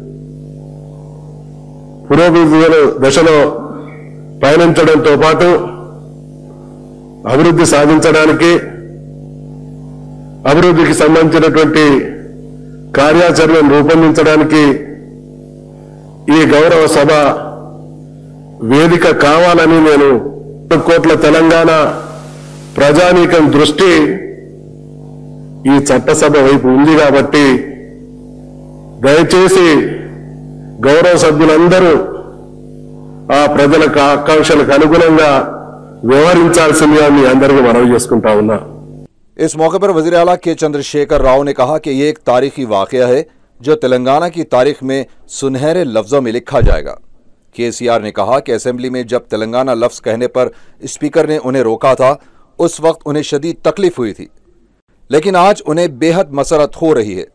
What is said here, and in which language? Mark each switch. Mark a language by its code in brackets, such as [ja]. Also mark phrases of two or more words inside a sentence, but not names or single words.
[te] పురోభివృద్ధి దశలో పయనించడంతో పాటు అభివృద్ధి సాధించడానికి అభివృద్ధికి సంబంధించినటువంటి కార్యాచరణను రూపొందించడానికి ఈ గౌరవ సభ వేదిక కావాలని నేను కోట్ల తెలంగాణ ప్రజానీకం దృష్టి ఈ చట్టసభ వైపు ఉంది కాబట్టి దయచేసి గౌరవ సభ్యులందరూ ఆ ప్రజల ఆకాంక్షలకు అనుగుణంగా వ్యవహరించాల్సిందిగా మీ అందరికీ మనవి చేసుకుంటా ఉన్నా। [ur] اس موقع پر وزیر اعلیٰ چندرشیکھر راؤ نے کہا کہ یہ ایک تاریخی واقعہ ہے جو تلنگانہ کی تاریخ میں سنہرے لفظوں میں لکھا جائے گا۔ KCR نے کہا کہ اسمبلی میں جب تلنگانہ لفظ کہنے پر اسپیکر نے انہیں روکا تھا اس وقت انہیں شدید تکلیف ہوئی تھی، لیکن آج انہیں بے حد مسرت ہو رہی ہے۔